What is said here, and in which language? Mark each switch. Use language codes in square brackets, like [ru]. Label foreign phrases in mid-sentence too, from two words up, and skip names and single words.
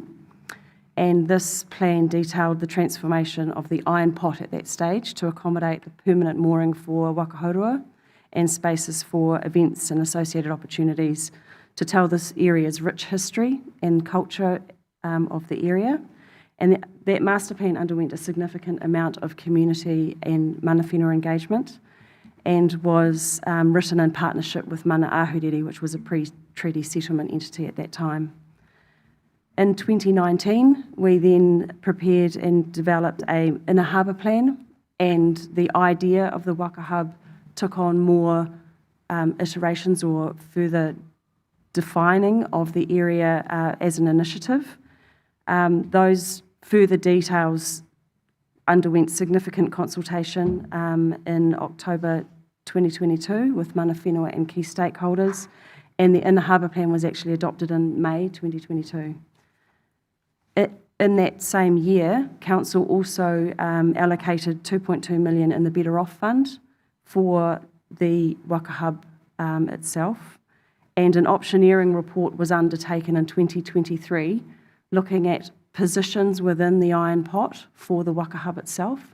[en] And this plan detailed the transformation of the Iron Pot at that stage to accommodate the permanent mooring for wakahaurua and spaces for events and associated opportunities to tell this area's rich history and culture of the area. And that master plan underwent a significant amount of community and [mi] mana whenua [en] engagement and was written in partnership with Mana Ahuriri, which was a pre-treaty settlement entity at that time. In 2019, we then prepared and developed an inner harbour plan, and the idea of the Waka Hub took on more iterations or further defining of the area as an initiative. Those further details underwent significant consultation in October 2022 with [mi] mana whenua [en] and key stakeholders, and the inner harbour plan was actually adopted in May 2022. In that same year, Council also allocated 2.2 million in the Better Off Fund for the Waka Hub itself, and an optioneering report was undertaken in 2023 looking at positions within the Iron Pot for the Waka Hub itself.